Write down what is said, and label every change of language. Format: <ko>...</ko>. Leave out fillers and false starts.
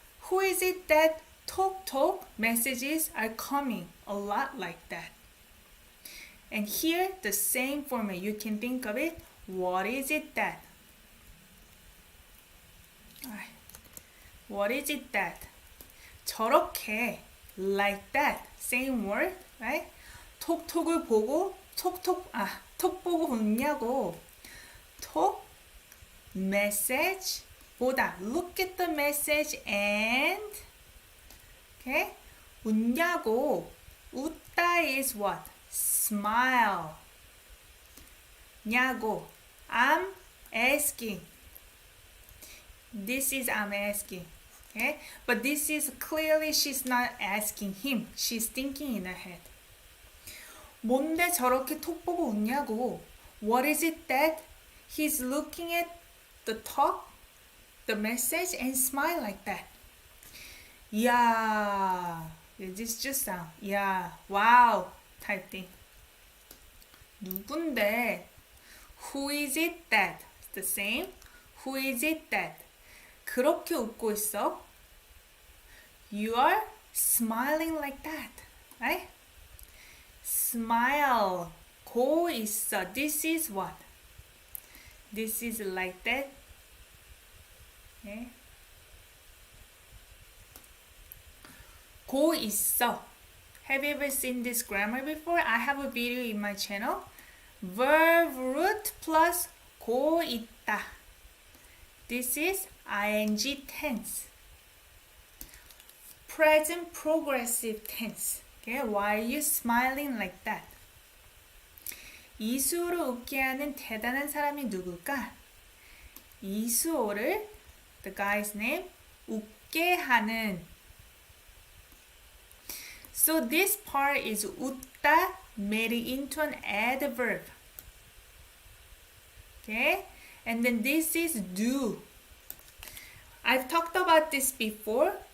<en>Who is it that 톡톡 messages are coming a lot like that? And here the same format. You can think of it. What is it that? What is it that? 저렇게 like that. Same word, right?</en> <ko>톡톡을 보고 톡 보고 웃냐고. 톡 message 보다.</ko> <en>Look at the message and okay?</en> <ko>웃냐고.</ko> <en>웃다 is what? Smile. 냐고. I'm asking. This is I'm asking. Okay? But this is clearly she's not asking him. She's thinking in her head.</en> <ko>뭔데 저렇게 톡 보고 웃냐고.</ko> <en>What is it that he's looking at the talk, the message and smile like that? Yeah, this just sound. Yeah, wow type thing.</en> <ko>누군데?</ko> <en>Who is it that? The same. Who is it that?</en> <ko>그렇게 웃고 있어?</ko> <en>You are smiling like that, right? Smile. 고 있어. This is what? This is like that. Okay.</en> <ko>고 있어.</ko> <en>Have you ever seen this grammar before? I have a video in my channel. Verb root plus 고 있다. This is ing tense. Present progressive tense. Okay, why are you smiling like that?</en> <ko>이수호를 웃게 하는 대단한 사람이 누굴까? 이수호를,</ko> <en>the guy's name,</en> <ko>웃게 하는.</ko> <en>So this part is 웃다 made into an adverb. Okay, and then this is do. I've talked about this before.</en>